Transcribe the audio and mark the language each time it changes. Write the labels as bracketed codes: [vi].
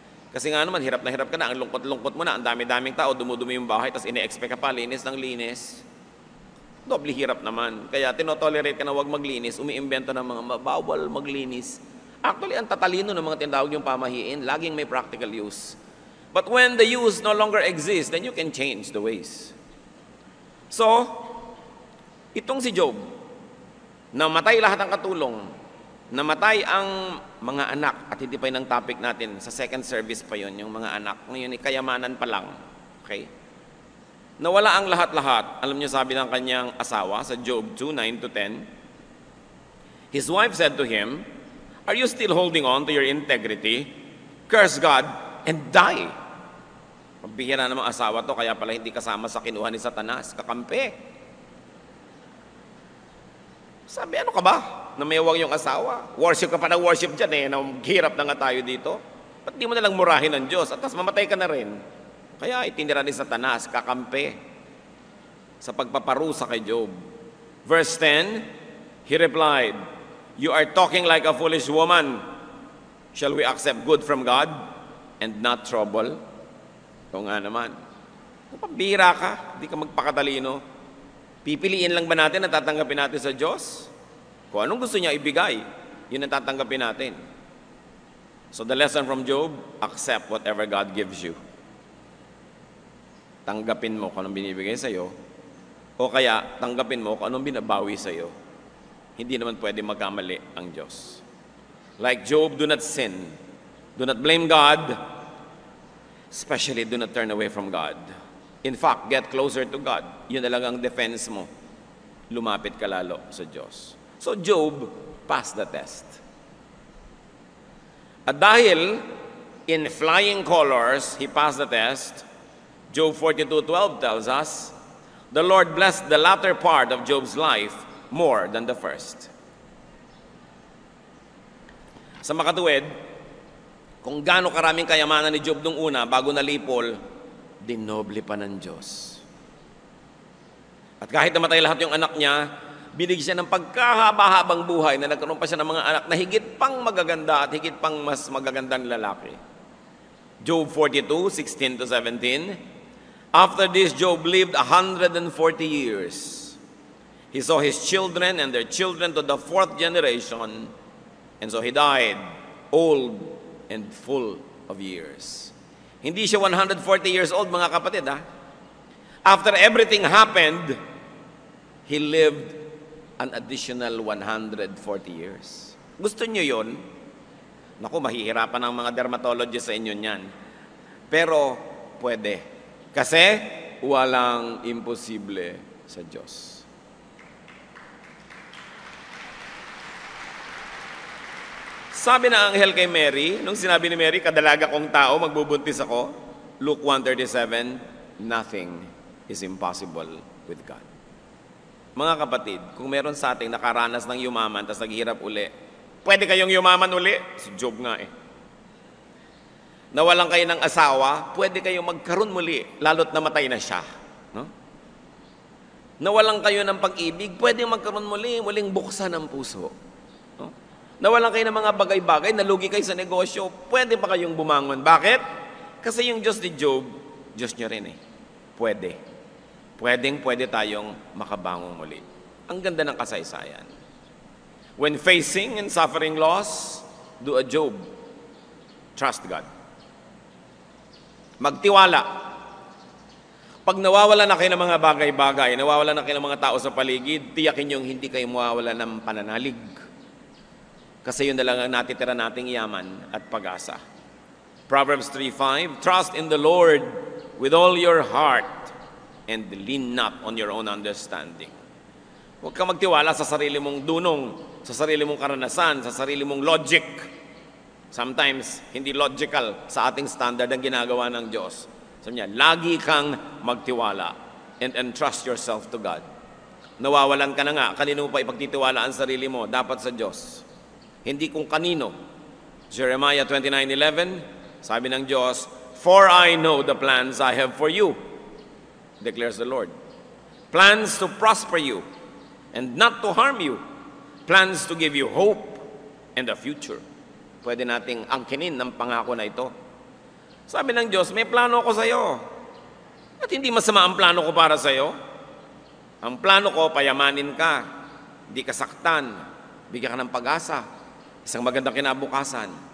[tl] Kasi nga naman, hirap na hirap ka na, ang lungkot-lungkot mo na, ang dami-daming tao, dumudumi yung bahay, tapos ine-expect ka pa, linis ng linis. Doble hirap naman. Kaya tinotolerate ka na huwag maglinis, umiimbento ng mga bawal maglinis. Actually, ang tatalino ng mga tinatawag yung pamahiin, laging may practical use. [en] But when the use no longer exists, then you can change the ways. [tl] So, itong si Job, namatay lahat ng katulong, namatay ang mga anak, at hindi pa yun ang topic natin, sa second service pa yun, yung mga anak, ngayon kayamanan pa lang. Okay? Nawala ang lahat-lahat. Alam niyo sabi ng kanyang asawa sa [en] Job 2:9-10, his wife said to him, "Are you still holding on to your integrity? Curse God and die." [tl] Pagbihira namang asawa to, kaya pala hindi kasama sa kinuha ni Satanas. Kakampi. Sabi, ano ka ba? Na may wag yung asawa. Worship ka pa ng worship dyan eh. Hirap na nga tayo dito. Ba't di mo nalang murahin ng Diyos? At tas mamatay ka na rin. Kaya itinira ni Satanas, kakampi. Sa pagpaparusa kay Job. [en] Verse 10, he replied, "You are talking like a foolish woman. Shall we accept good from God and not trouble?" [tl] O nga naman. Pambira ka, di ka magpakatalino. Pipiliin lang ba natin na tatanggapin natin sa Diyos? Kung anong gusto niya ibigay, yun ang tatanggapin natin. [en] So the lesson from Job, accept whatever God gives you. [tl] Tanggapin mo kung anong binibigay sa'yo, o kaya tanggapin mo kung anong binabawi sa'yo. Hindi naman pwede magkamali ang Diyos. [en] Like Job, do not sin. Do not blame God. Especially, do not turn away from God. In fact, get closer to God. [tl] Yun na lang ang defense mo. Lumapit ka lalo sa Diyos. [en] So, Job passed the test. [tl] At dahil [en] in flying colors, he passed the test, Job 42:12 tells us, the Lord blessed the latter part of Job's life more than the first. [tl] Sa makatuwid, kung gaano karaming kayamanan ni Job nung una, bago nalipol, dinoble pa ng Diyos. At kahit namatay lahat yung anak niya, binigyan siya ng pagkahaba-habang buhay na nagkaroon pa siya ng mga anak na higit pang magaganda at higit pang mas magagandang lalaki. Job 42:16-17. [en] After this, Job lived 140 years. He saw his children and their children to the 4th generation, and so he died old and full of years. [tl] Hindi siya 140 years old, mga kapatid, ha? [en] After everything happened, he lived an additional 140 years. [tl] Gusto niyo yun? Naku, mahihirapan ang mga dermatologist sa inyo niyan. Pero, pwede. Kasi, walang imposible sa Diyos. Sabi na anghel kay Mary, nung sinabi ni Mary, kadalaga kong tao, magbubuntis ako, Luke 1:37, [en] nothing is impossible with God. [tl] Mga kapatid, kung meron sa ating nakaranas ng yumaman, tapos naghihirap uli, pwede kayong yumaman uli? Si Job nga eh. Nawalan kayo ng asawa, pwede kayong magkaroon muli, lalo't namatay na siya. No? Nawalan kayo ng pag-ibig, pwede magkaroon muli, muling buksan ang puso. No? Nawalan kayo ng mga bagay-bagay, nalugi kayo sa negosyo, pwede pa kayong bumangon. Bakit? Kasi yung Diyos ni Job, Diyos niya rin eh. Pwede. Pwede tayong makabangon muli. Ang ganda ng kasaysayan. [en] When facing and suffering loss, do a Job. Trust God. [tl] Magtiwala. Pag nawawala na kayo ng mga bagay-bagay, nawawala na kayo ng mga tao sa paligid, tiyakin yung hindi kayo mawawala ng pananalig. Kasi yun na lang ang natitira nating yaman at pag-asa. [en] Proverbs 3:5, trust in the Lord with all your heart and lean not on your own understanding. [tl] Huwag kang magtiwala sa sarili mong dunong, sa sarili mong karanasan, sa sarili mong logic. Sometimes, hindi logical sa ating standard ang ginagawa ng Diyos. Sabi niya, lagi kang magtiwala [en] and entrust yourself to God. [tl] Nawawalan ka na nga, kanino mo pa ipagtitiwala ang sarili mo? Dapat sa Diyos. Hindi kung kanino. [en] Jeremiah 29:11, [tl] sabi ng Diyos, [en] for I know the plans I have for you, declares the Lord. Plans to prosper you and not to harm you. Plans to give you hope and a future. [tl] Pwede nating angkinin ng pangako na ito. Sabi ng Diyos, may plano ko sa iyo. At hindi masama ang plano ko para sa iyo. Ang plano ko, payamanin ka, di ka saktan, bigyan ka ng pag-asa, isang magandang kinabukasan.